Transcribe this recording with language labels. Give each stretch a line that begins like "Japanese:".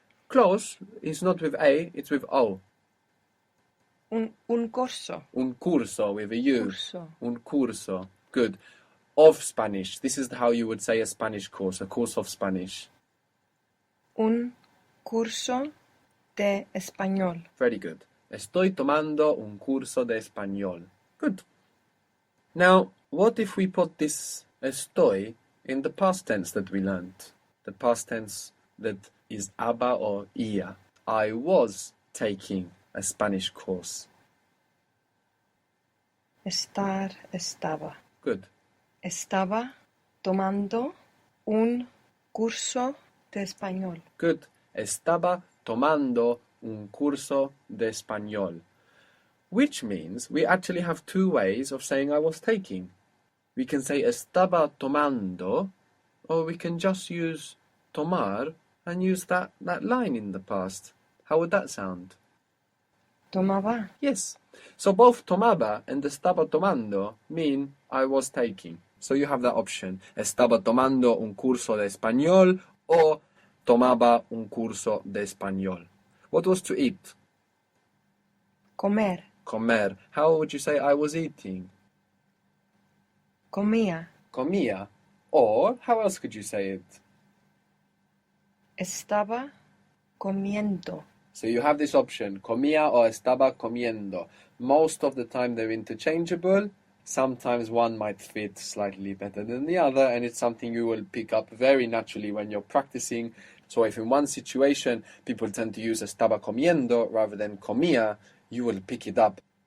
English: Close. It's not with A, it's with O.
Spanish: Un corso. Un curso
English: with a U.
Spanish: Curso. Un curso.
English: Good. Of Spanish. This is how you would say a Spanish course, a course of Spanish.
Spanish: Un curso de español.
English: Very good.
Spanish: Estoy tomando un curso de español.
English: Good. Now, what if we put this estoy in the past tense that we learned? The past tense that is aba or ia. I was taking a Spanish course.
Spanish: Estar, estaba.
English: Good.
Spanish: Estaba tomando un curso de español.
English: Good.
Spanish: Estaba tomando un curso de español.
English: Which means we actually have 2 ways of saying I was taking. We can say
Spanish: estaba tomando,
English: or we can just use tomar and use that line in the past. How would that sound?
Spanish: Tomaba.
English: Yes. So both tomaba and
Spanish: estaba tomando
English: mean I was taking. So you have that option.
Spanish: Estaba tomando un curso de español or tomaba un curso de español.
English: What was to eat?
Spanish: Comer. Comer.
English: How would you say I was eating?
Spanish: Comía. Comía.
English: Or how else could you say it?
Spanish: Estaba comiendo.
English: So you have this option, comía or
Spanish: estaba comiendo.
English: Most of the time they're interchangeable. Sometimes one might fit slightly better than the other, and it's something you will pick up very naturally when you're practicing. So if in one situation people tend to use
Spanish: estaba comiendo
English: rather than comía, you will pick it up.